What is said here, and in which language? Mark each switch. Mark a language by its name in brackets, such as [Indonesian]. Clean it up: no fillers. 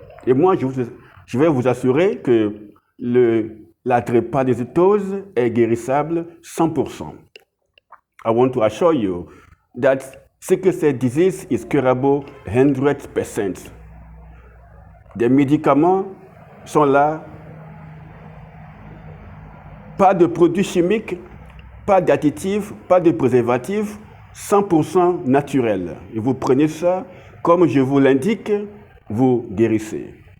[French] Et moi, je vais vous assurer que la drépanocytose est guérissable 100%. [English] I want to assure you that sickle cell disease is curable 100%. [French] Des médicaments sont là, pas de produits chimiques, pas d'additifs, pas de préservatifs, 100% naturel. Et vous prenez ça, comme je vous l'indique, vous guérissez.